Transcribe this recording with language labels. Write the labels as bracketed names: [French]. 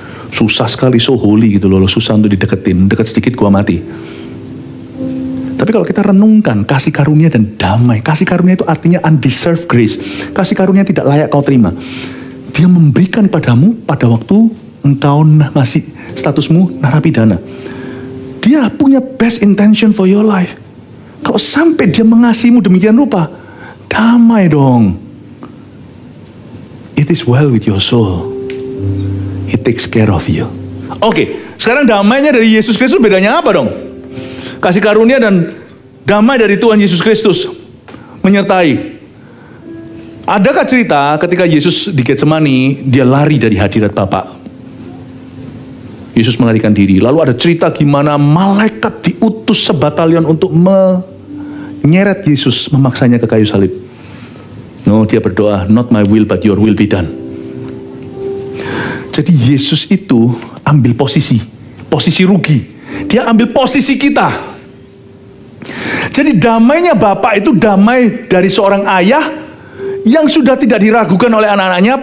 [Indonesian] Susah sekali, so holy gitu loh, susah untuk dideketin, deket sedikit gua mati. Tapi kalau kita renungkan kasih karunia dan damai, kasih karunia itu artinya undeserved grace. Kasih karunia tidak layak kau terima. Dia memberikan padamu pada waktu engkau masih statusmu narapidana. Dia punya best intention for your life. Kalau sampai dia mengasihimu demikian rupa, damai dong. [English] It is well with your soul. He takes care of you. [Indonesian] Oke, sekarang damainya dari Yesus Kristus bedanya apa dong? Kasih karunia dan damai dari Tuhan Yesus Kristus menyertai. Adakah cerita ketika Yesus di Getsemani, dia lari dari hadirat Bapa? Yesus melarikan diri. Lalu ada cerita gimana malaikat diutus sebatalion untuk menyeret Yesus, memaksanya ke kayu salib. [English] No, dia berdoa, not my will but your will be done. [Indonesian] Jadi Yesus itu ambil posisi rugi. Dia ambil posisi kita. Jadi damainya Bapa itu damai dari seorang ayah yang sudah tidak diragukan oleh anak-anaknya.